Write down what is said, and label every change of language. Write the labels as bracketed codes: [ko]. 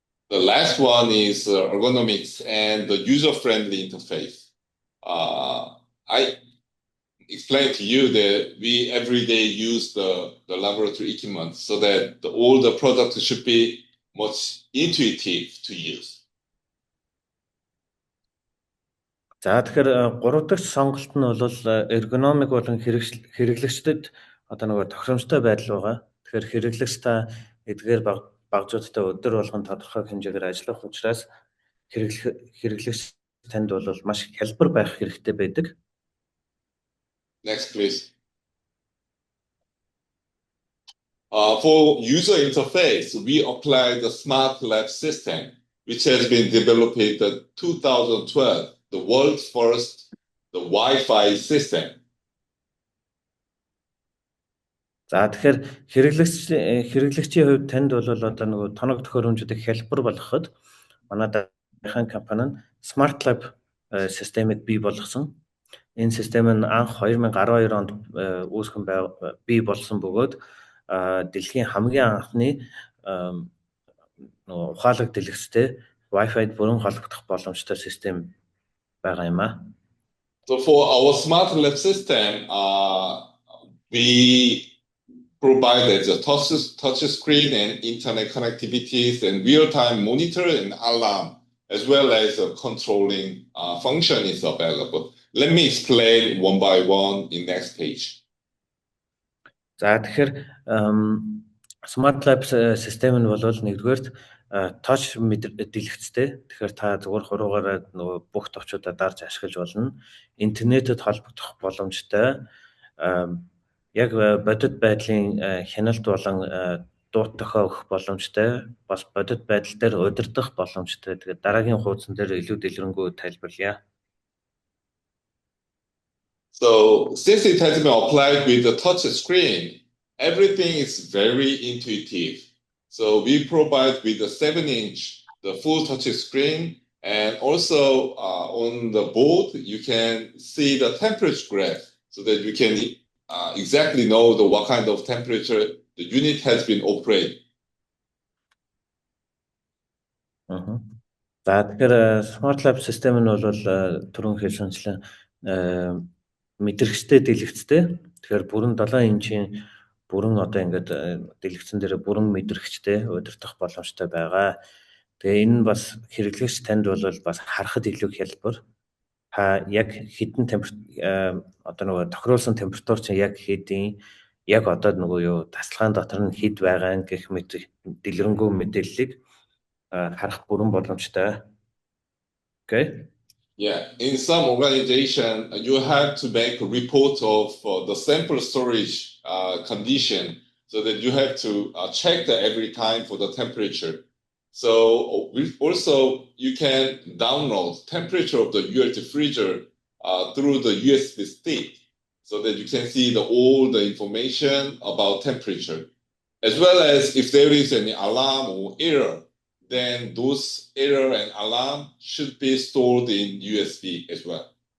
[en] The last one is ergonomics and the user-friendly interface. I explained to you that we every day use the laboratory equipment so that all the products should be much intuitive to use. [mn] За тэгэхээр 3 дахь сонголт нь бол эргономик болон хэрэглэгчдэд одоо нөгөө тохиромжтой байдал байгаа. Тэгэхээр хэрэглэгч та эдгээр багжуудтай өдөр болгон тодорхой хэмжээгээр ажиллах учраас хэрэглэгч танд бол маш хялбар байх хэрэгтэй байдаг. [en] Next, please. For user interface, we applied the Smart Lab system, which has been developed in 2012, the world's first the Wi-Fi system. [mn] За тэгэхээр хэрэглэгчийн хувьд танд бол одоо нөгөө тоног төхөөрөмжүүдийг хялбар болгоход манай Дайхан компани нь Smart Lab системийг бий болгосон. Энэ систем нь анх 2012 онд үүсгэн бий болсон бөгөөд дэлхийн хамгийн анхны ухаалаг дэлгэцтэй Wi-Fi-д бүрэн холбогдох боломжтой систем байгаа юм аа. [en] So for our Smart Lab system, we provided the touch screen and internet connectivities and real-time monitor and alarm, as well as a controlling function is available. Let me explain one by one in next page. [mn] За тэгэхээр Smart Lab систем нь бол нэгдүгээр touch дэлгэцтэй. Тэгэхээр та зүгээр хуруугаараа нөгөө бүх товчуудаа дарж ашиглаж болно. Интернетэд холбогдох боломжтой. Яг бодит байдлын хяналт болон дуут тохио өгөх боломжтой. Бас бодит байдал дээр удирдах боломжтой. Тэгээд дараагийн хуудсан дээр илүү дэлгэрэнгүй тайлбарлая. [en] So since it has been applied with the touch screen, everything is very intuitive. So we provide with the 7-inch, the full touch screen, and also on the board, you can see the temperature graph so that you can exactly know what kind of temperature the unit has been operated. [mn] За тэгэхээр Smart Lab систем нь бол түрүүн хэлсэнчлэн мэдрэгчтэй дэлгэцтэй. Тэгэхээр бүрэн 7 инчийн бүрэн одоо ингээд дэлгэцэн дээр бүрэн мэдрэгчтэй удирдах боломжтой байгаа. Тэгээ энэ бас хэрэглэгч танд бол бас харахад илүү хялбар. Та яг хэдэн одоо нөгөө тохируулсан температур чинь яг хэдийн яг одоо нөгөө юу тасалгаан дотор нь хэд байгаа гэх мэт дэлгэрэнгүй мэдээллийг харах бүрэн боломжтой. [en] Okay. Yeah, in some organization, you have to make a report of the sample storage condition, so that you have to check that every time for the temperature. So also you can download temperature of the ULT freezer through the USB stick, so that you can see all the information about temperature, as well as if there is any alarm or error, then those error and alarm should be stored in USB as well.